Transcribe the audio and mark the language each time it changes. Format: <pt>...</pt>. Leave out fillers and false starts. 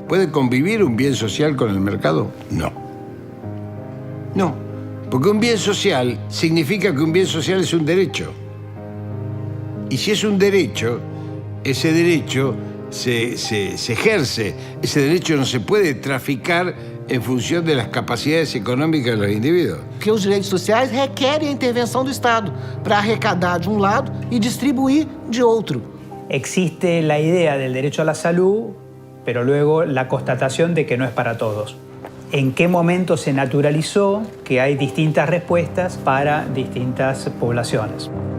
<es>¿Puede convivir un bien social con el mercado? No. No, porque un bien social significa que un bien social es un derecho. Y si es un derecho, ese derecho se ejerce. Ese derecho no se puede traficar en función de las capacidades económicas de los individuos.</es> <pt>Que os direitos sociais requerem a intervenção do Estado para arrecadar</pt> <es>de un lado y distribuir de otro. Existe la idea del derecho a la salud, pero luego la constatación de que no es para todos. ¿En qué momento se naturalizó que hay distintas respuestas para distintas poblaciones?</es>